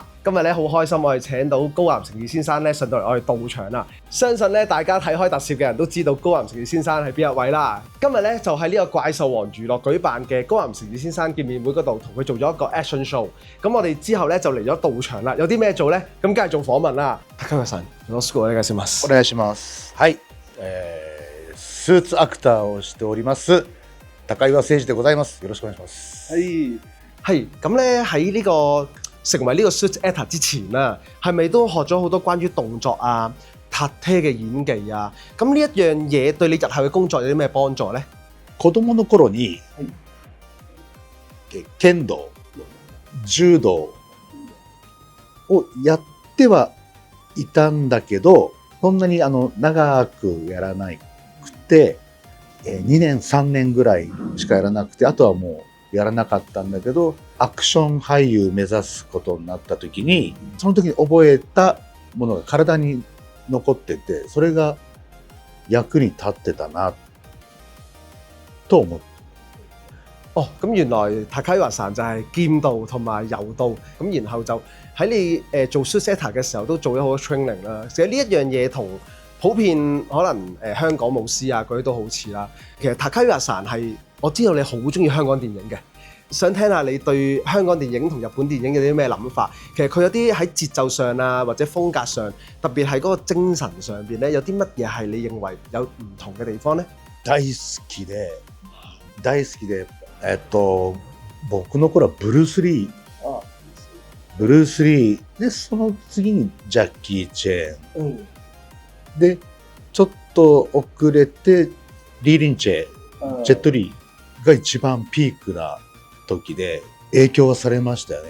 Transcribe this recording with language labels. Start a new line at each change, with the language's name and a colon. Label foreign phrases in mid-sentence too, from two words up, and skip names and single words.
Cantonese: 今日咧好開心，我哋請到高岩誠二先生咧上到嚟我哋道場啦。相信咧大家睇開特攝嘅人都知道高岩誠二先生係邊一位啦。今日咧就喺呢個怪獸王娛樂舉辦嘅高岩誠二先生見面會嗰度，同佢做咗一個
English: action show。
Cantonese: 咁我哋之後咧就嚟咗道場啦。有啲咩做咧？咁梗係做訪問啦。
Japanese: 高岩さん、よろしくお願いします。お願いします。はい、スーツアクターをしております高岩誠二でございます。よろしくお願いします。
Cantonese: 係咁咧喺呢個成為呢個
English: suit actor
Cantonese: 之前啦，係咪都學咗好多關於動作啊、撻車嘅演技啊？咁呢一樣嘢對你日後嘅工作有啲咩幫助咧？
Japanese: 子供の頃に剣道、柔道をやってはいたんだけど、そんなに長くやらなくて、2年3年ぐらいしかやらなくて、あとはもうやらなかったんだけど、アクション俳優目指すことになった時に、その時に覚えたものが体に残ってて、それが役に立ってたなと思って。
Cantonese: 哦，咁原來高岩さん就係劍道同埋柔道，咁然後就喺你做
English: suit actor
Cantonese: 嘅時候都做咗好多 training 啦。其實呢一樣嘢同普遍可能香港武師啊嗰啲都好似啦。其實高岩さん係我知道你好中意香港電影嘅，想聽下你對香港電影同日本電影有啲咩諗法？其實佢有啲喺節奏上啊，或者風格上，特別係嗰個精神上邊咧，有啲乜嘢係你認為有唔同嘅地方咧？
Japanese: 大好きで、僕の頃はブルース・リーで、その次にジャッキー・チェーン、でちょっと遅れてリー・リンチェ、ジェット・リーが一番ピークな時で影響はされましたよね。